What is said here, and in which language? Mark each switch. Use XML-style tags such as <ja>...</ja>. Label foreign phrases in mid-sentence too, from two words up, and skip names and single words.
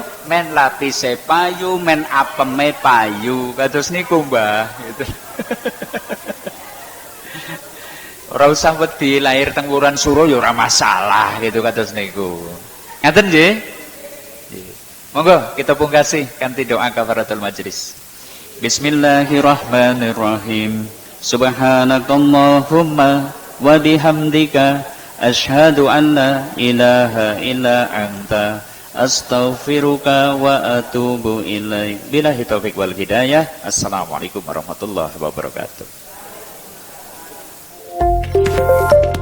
<jv>Men lapise payu, men apeme payu. Kados niku Mbah, gitu. Ora usah wedi lahir teng wulan Sura ya ora masalah gitu kados niku. Ngaten nggih? Monggo kita pungkasi kanthi doa</jv> <ar>كفارة المجلس. بسم الله الرحمن الرحيم. سبحانك اللهم وبحمدك أشهد أن لا إله إلا أنت أستغفرك وأتوب إليك. بالله التوفيق والهداية. السلام عليكم ورحمة الله وبركاته.</ar>